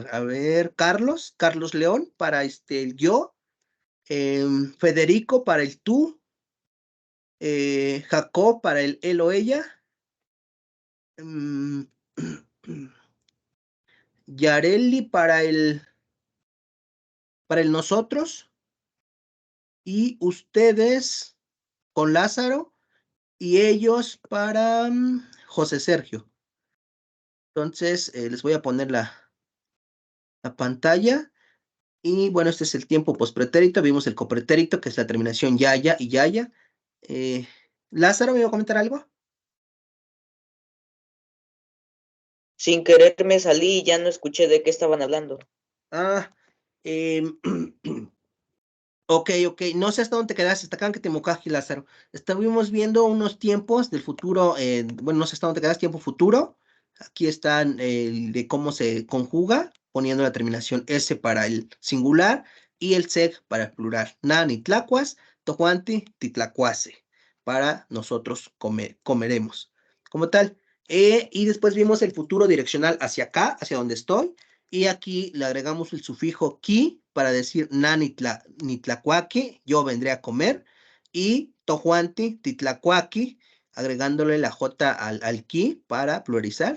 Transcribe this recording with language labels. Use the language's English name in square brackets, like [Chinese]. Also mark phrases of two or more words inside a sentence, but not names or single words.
[Spanish] A ver, Carlos León para el yo, Federico para el tú, Jacob para el él o ella, mm, Yareli para el nosotros, y ustedes con Lázaro, y ellos para José Sergio. Entonces, les voy a poner la pantalla. Y bueno, este es el tiempo pospretérito. Vimos el copretérito, que es la terminación yaya y yaya. Lázaro, ¿me iba a comentar algo? Sin querer me salí y ya no escuché de qué estaban hablando. Ah, ok. No sé hasta dónde te quedaste, hasta acá que te mocaste, Lázaro. Estuvimos viendo unos tiempos del futuro, bueno, no sé hasta dónde te quedaste, tiempo futuro. Aquí están de cómo se conjuga poniendo la terminación S para el singular y el seg para el plural. [Nahuatl languages] Na nitlacuas, tojuanti, titlacuase. [Spanish] Para nosotros comeremos. Como tal. Y después vimos el futuro direccional hacia acá, hacia donde estoy. Y aquí le agregamos el sufijo ki para decir [Nahuatl languages] na nitlacuaqui, [Spanish] yo vendré a comer. Y [Nahuatl languages] tojuanti, titlacuaqui, [Spanish] agregándole la J al ki para pluralizar.